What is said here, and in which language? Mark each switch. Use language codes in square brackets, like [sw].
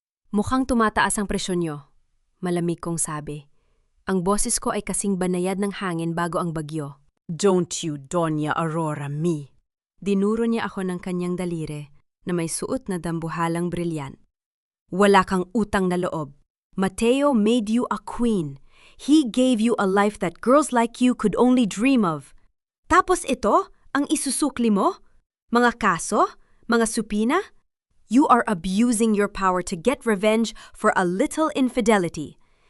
[tl] Mukhang tumataas ang presyon niyo, malamig kong sabi. Ang boses ko ay kasing banayad ng hangin bago ang bagyo. [en] Don't you, Doña Aurora, me. [tl] Dinuro niya ako ng kanyang daliri na may suot na dambuhalang brilyan. Wala kang utang na loob. [en] Mateo made you a queen. He gave you a life that girls like you could only dream of. [tl] Tapos ito, ang isusukli mo? Mga kaso? Mga supina? [en] You are abusing your power to get revenge for a little infidelity.